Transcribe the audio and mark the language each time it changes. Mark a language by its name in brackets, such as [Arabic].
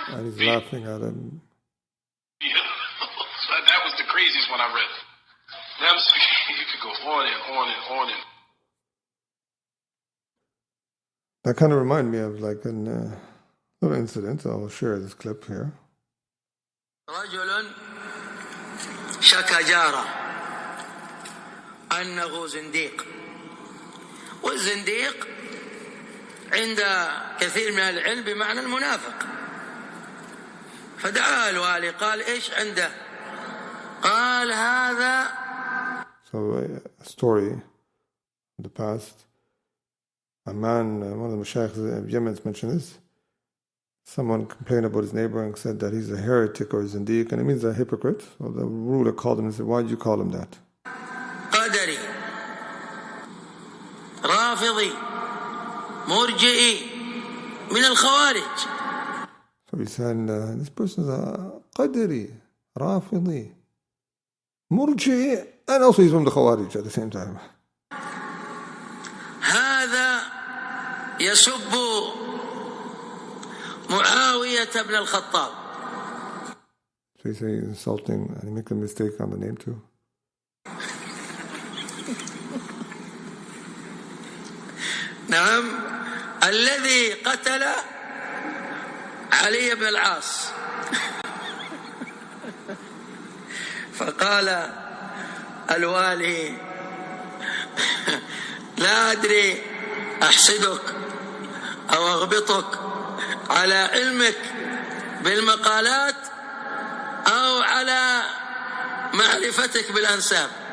[English] And he's laughing at him. Yeah. That was the craziest one I read. You could go on and on and on and. That kind of reminded me of like a little incident. I'll share this clip here. [Arabic] رجل شكى جاره أنه زنديق، والزنديق عند كثير من العلم بمعنى المنافق، فدعاه الوالي قال إيش عنده؟ قال هذا. [English] So a story in the past, a man, one of the mashayikh of Yemen mentioned this. Someone complained about his neighbor and said that he's a heretic or a zindiq, and it means a hypocrite. So the ruler called him and said, why did you call him that? [Arabic] قدري رافضي مرجئي من الخوارج. [English] So he said, this person is a qadari, rafidi, murji'i, and also he's from the Khawarij at the same time. [Arabic] هذا يسب معاوية بن الخطاب. [English] So he says he's insulting, and he makes a mistake on the name too. [Arabic] نعم، الذي قتل علي بن العاص. فقال الوالي لا أدري أحسدك أو أغبطك على علمك بالمقالات أو على معرفتك بالأنساب.